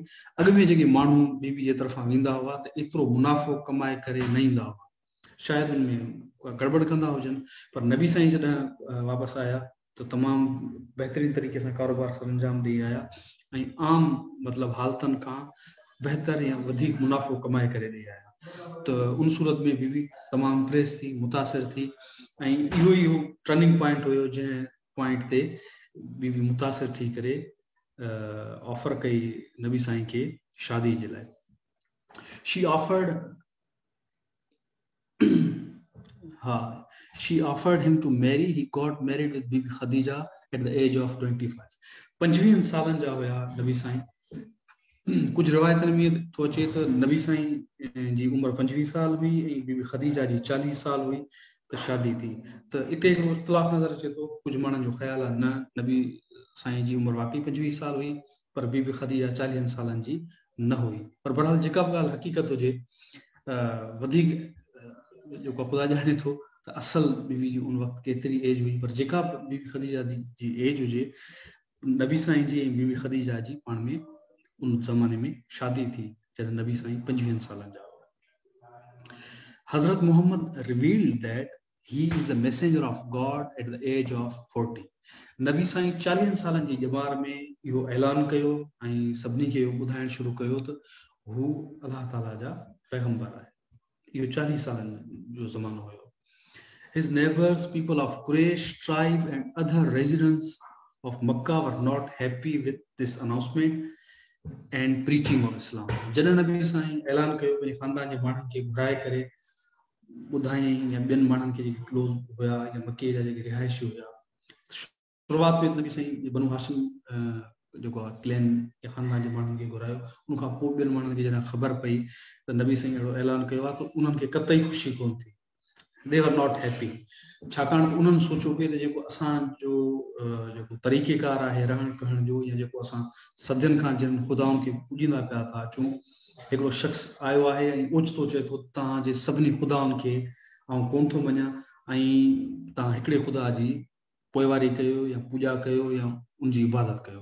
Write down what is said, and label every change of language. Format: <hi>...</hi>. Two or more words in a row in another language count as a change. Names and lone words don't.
<sd>अॻु में जेके माण्हू बीबी जे तरफ़ां वेंदा हुआ त एतिरो मुनाफ़ो कमाए करे न ईंदा हुआ, शायदि उनमें गड़बड़ कंदा हुजनि, पर नबी साईं जॾहिं वापसि आया त तमामु बहितरीन तरीक़े सां कारोबार सर अंजाम ॾेई आया ऐं आम मतिलबु हालतुनि खां बहितर या वधीक मुनाफ़ो कमाए करे ॾेई आया। त उन सूरत में बीबी तमामु इम्प्रेस थी, मुतासिर थी ऐं इहो ई</sd> <en>turning point</en> <sd>हुयो जंहिं पॉइंट ते बीबी मुतासिर थी करे ऑफर कई नबी साईं खे शादी जे लाइ।</sd> <en>she offered she offered him to marry. He got married with Bibi Khadija at the age of 25.</en> <sd>25 सालनि जा हुया नबी साईं। कुछ रिवायतनि में थो अचे त नबी साईं जी उमिरि 25 साल हुई ऐं बीबी ख़दीजा जी 40 साल हुई त शादी थी। त इते हिकिड़ो इख़्तिलाफ़ नज़र अचे थो, कुझु माण्हुनि जो ख़्यालु आहे न नबी साईं जी उमिरि वाक़ई 25 साल हुई, पर बीबी ख़दीजा 40 सालनि जी न हुई। पर बहरहाल जेका बि ॻाल्हि हक़ीक़त हुजे, वधीक जेको ख़ुदा ॼाणे थो त असल बीबी जी उन वक़्तु केतिरी एज हुई, पर जेका बि बीबी ख़दीजा जी एज हुजे, नबी साईं जी ऐं बीबी ख़दीजा जी पाण में उन ज़माने में शादी थी जॾहिं नबी साईं 25 सालनि जा हुआ।</sd> <en>Hazrat Mohammad revealed that he is the messenger of God at the age of 40.</en> <sd>नबी साईं 40 सालनि जी ॼमार में इहो ऐलान कयो ऐं सभिनी खे इहो ॿुधाइणु शुरू कयो त हू अलाह ताला जा पैगंबर आहे। इहो 40 सालनि जो ज़मानो हुयो।</sd> <en>His neighbors, people of Quraysh tribe and other residents of Makkah were not happy with this announcement and preaching of Islam.</en> <sd>जॾहिं नबी साईं ऐलान कयो पंहिंजे ख़ानदान जे माण्हुनि खे घुराए करे ॿुधायईं या ॿियनि माण्हुनि खे जेके क्लोज़ हुया या मके जा जेके रिहाइशी हुया, शुरूआत में नबी साईं बनु हाशिम जेको आहे क्लैन या ख़ानदान जे माण्हुनि खे घुरायो, उनखां पोइ ॿियनि माण्हुनि खे जॾहिं ख़बर पई त नबी साईं अहिड़ो ऐलान कयो आहे त उन्हनि खे कतई ख़ुशी कोन थी।</sd> <en>they were not happy.</en> <sd>छाकाणि त उन्हनि सोचियो पिए त जेको असांजो जेको तरीक़ेकार आहे रहण करण जो या जेको असां सदियुनि खां जिन ख़ुदाउनि खे पूॼींदा पिया था अचूं, हिकिड़ो शख़्स आयो आहे ऐं ओचितो चए थो तव्हांजे सभिनी ख़ुदाउनि खे आउं कोन थो मञां ऐं तव्हां हिकिड़े ख़ुदा जी पोइवारी कयो या पूॼा कयो या उनजी इबादत कयो।</sd>